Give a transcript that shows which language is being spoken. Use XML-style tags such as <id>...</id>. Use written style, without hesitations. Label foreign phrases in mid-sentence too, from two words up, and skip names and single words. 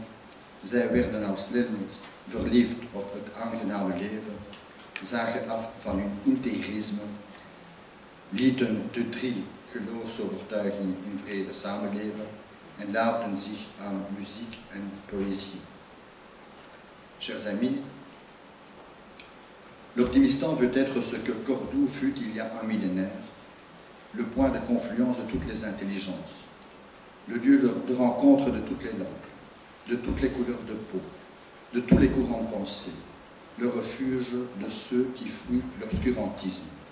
<nl>Zij werden al snel verliefd op het aangename leven, zagen af van hun integrisme, lieten de 3 geloofsovertuigingen in vrede samenleven en laafden zich aan muziek en poëzie.</nl> <fr>Chers amis, l'optimistan veut être ce que Cordoue fut il y a un millénaire, le point de confluence de toutes les intelligences, le lieu de rencontre de toutes les langues, de toutes les couleurs de peau, de tous les courants de pensée, le refuge de ceux qui fuient l'obscurantisme.</fr>